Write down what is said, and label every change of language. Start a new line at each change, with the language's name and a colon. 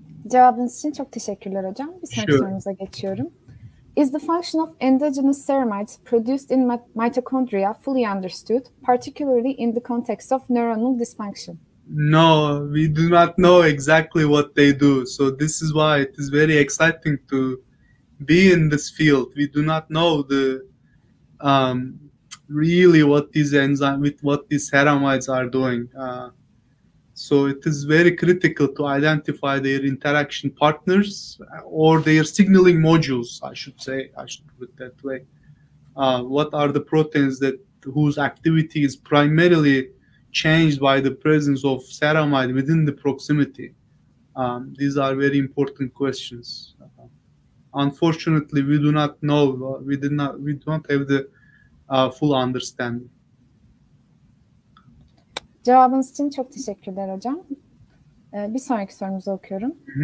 Turkish: Cevabınız için çok teşekkürler hocam. Bir sonraki sorumuza geçiyorum.
English: Is the function of endogenous ceramides produced in mitochondria fully understood, particularly in the context of neuronal dysfunction? No, we do not know exactly what they do. So this is why it is very exciting to be in this field. We do not know the really what these enzymes, what these ceramides are doing. So it is very critical to identify their interaction partners or their signaling modules, I should put it that way. What are the proteins whose activity is primarily changed by the presence of ceramide within the proximity? These are very important questions. Unfortunately, we do not know. We don't have the full understanding.
Turkish: Cevabınız için çok teşekkürler hocam. Bir sonraki sorumuzu okuyorum.